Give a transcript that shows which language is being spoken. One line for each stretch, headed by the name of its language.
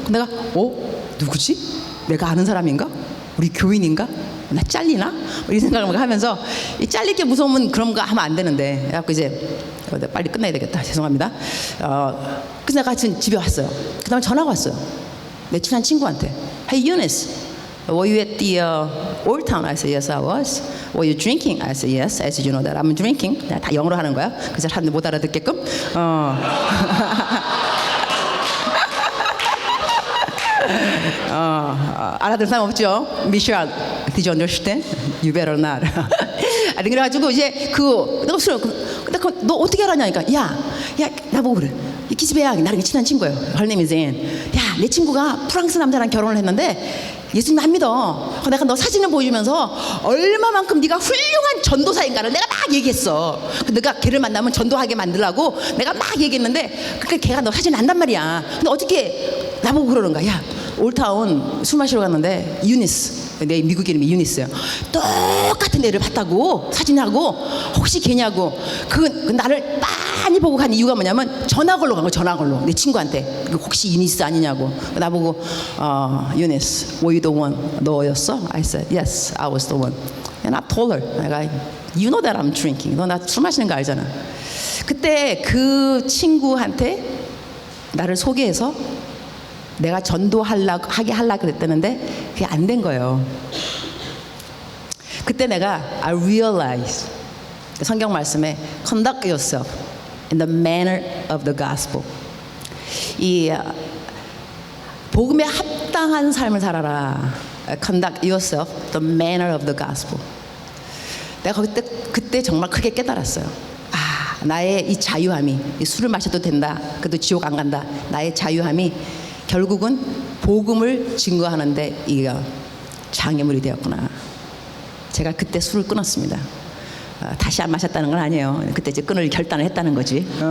Korean: 내가 누구지? 내가 아는 사람인가? 우리 교인인가? 나 잘리나? 이 생각을 하면서, 이 잘릴 게 무서우면 그런 거 하면 안 되는데, 그래갖고 이제 빨리 끝내야 되겠다. 죄송합니다. 그래서 내가 집에 왔어요. 그 다음에 전화가 왔어요. 내 친한 친구한테.
English: Hey Eunice, were you at the Old Town? I said, yes, I was. Were you drinking? I said, yes. I said, you know that I'm drinking.
Korean: 다 영어로 하는 거야. 그래서 사람들 못 알아듣게끔. 알아듣는 사람 없죠?
English: Michelle, did you understand? You better not.
Korean: 그래가지고 이제 내가 너 어떻게 알았냐니까, 야, 나보고 그래. 이 기집애야, 나랑 친한 친구예요.
English: Her name is Anne.
Korean: 야, 내 친구가 프랑스 남자랑 결혼을 했는데 예수님 안 믿어. 내가 너 사진을 보여주면서 얼마만큼 네가 훌륭한 전도사인가를 내가 막 얘기했어. 내가 걔를 만나면 전도하게 만들라고 내가 막 얘기했는데, 그러니까 걔가 너 사진 안단 말이야. 근데 어떻게 나보고 그러는 거야. 야, 올타운 술 마시러 갔는데 유니스, 내 미국 이름이 유니스예요. 똑같은 애를 봤다고 사진하고. 혹시 걔냐고. 그 나를 많이 보고 간 이유가 뭐냐면 전화 걸로 간 거야. 전화 걸로 내 친구한테. 혹시 유니스 아니냐고. 나보고
English: 유니스, were you the one?
Korean: 너였어?
English: I said yes, I was the one. And I told her,
Korean: 내가
English: you know that I'm drinking.
Korean: 너 나 술 마시는 거 알잖아. 그때 그 친구한테 나를 소개해서 내가 전도하게 하려고 그랬다는데 그게 안 된 거예요. 그때 내가
English: I realized,
Korean: 성경 말씀에
English: conduct yourself in the manner of the gospel.
Korean: 이 복음에 합당한 삶을 살아라.
English: Conduct yourself the manner of the gospel.
Korean: 내가 그때 정말 크게 깨달았어요. 나의 이 자유함이, 이 술을 마셔도 된다, 그래도 지옥 안 간다, 나의 자유함이 결국은 복음을 증거하는데 이게 장애물이 되었구나. 제가 그때 술을 끊었습니다. 다시 안 마셨다는 건 아니에요. 그때 이제 끊을 결단을 했다는 거지.